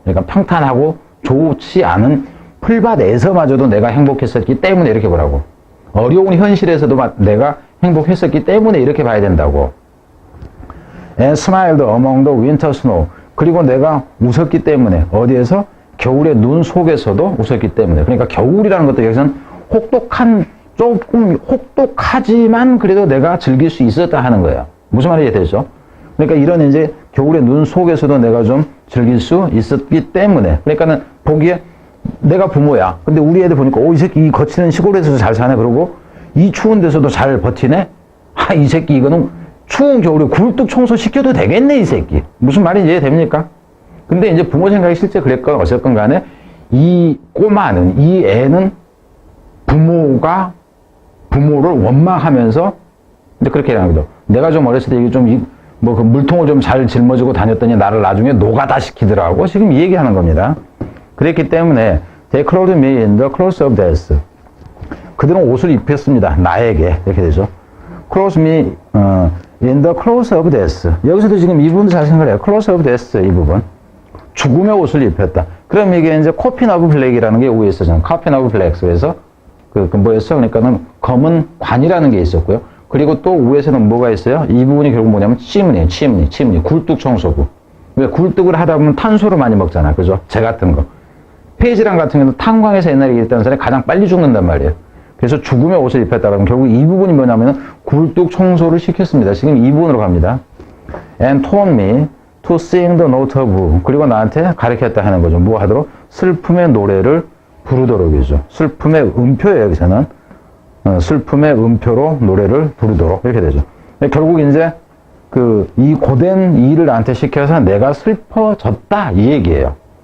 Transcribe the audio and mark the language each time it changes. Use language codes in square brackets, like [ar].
[ko] 그러니까 평탄하고 좋지 않은 풀밭에서마저도 내가 행복했었기 때문에 이렇게 보라고. 어려운 현실에서도 내가 행복했었기 때문에 이렇게 봐야 된다고. [en] And smiled among the winter snow. [ko] 그리고 내가 웃었기 때문에 어디에서? 겨울의 눈 속에서도 웃었기 때문에. 그러니까 겨울이라는 것도 여기서는 조금 혹독하지만 그래도 내가 즐길 수 있었다 하는 거예요. 무슨 말인지 되죠? 그러니까 이런 이제 겨울의 눈 속에서도 내가 좀 즐길 수 있었기 때문에. 그러니까는 보기에 내가 부모야. 근데 우리 애들 보니까 이 새끼 이 거치는 시골에서도 잘 사네. 그러고 이 추운 데서도 잘 버티네. 이 새끼 이거는 추운 겨울에 굴뚝 청소 시켜도 되겠네 이 새끼. 무슨 말인지 이해됩니까? 근데 이제 부모 생각이 실제 그랬건 어쨌건 간에 이 애는 부모를 원망하면서 이제 그렇게 하는 거죠. 내가 좀 어렸을 때 이게 좀 그 물통을 좀 잘 짊어지고 다녔더니 나를 나중에 노가다 시키더라고. 지금 이 얘기하는 겁니다. 그랬기 때문에 [en] they clothed me in the clothes of death. [ko] 그들은 옷을 입혔습니다. 나에게. 이렇게 되죠. [en] clothed me in the clothes of death. [ko] 여기서도 지금 이 부분도 잘 생각해요. [en] clothes of death [ko] 이 부분. 죽음의 옷을 입혔다. 그럼 이게 이제 코핀 오브 블랙이라는 게 위에 있었잖아요. [en] 코핀 오브 블랙. [ko] 그래서 뭐였어? 그러니까는 검은 관이라는 게 있었고요. 그리고 또 위에서는 뭐가 있어요? 이 부분이 결국 뭐냐면 치무니. 굴뚝 청소부. 왜 굴뚝을 하다 보면 탄소를 많이 먹잖아. 그죠? 재 같은 거. 폐질환 같은 경우는 탄광에서 옛날에 얘기했다는 사람이 가장 빨리 죽는단 말이에요. 그래서 죽음의 옷을 입혔다 그러면 결국 이 부분이 뭐냐면은 굴뚝 청소를 시켰습니다. 지금 이 부분으로 갑니다. [en] And taught me to sing the note of. [ko] 그리고 나한테 가르쳤다 하는 거죠. 뭐 하도록? 슬픔의 노래를 부르도록이죠. 슬픔의 음표예요, 여기서는. 슬픔의 음표로 노래를 부르도록 이렇게 되죠. 결국 이제 이 고된 일을 나한테 시켜서 내가 슬퍼졌다 이 얘기예요.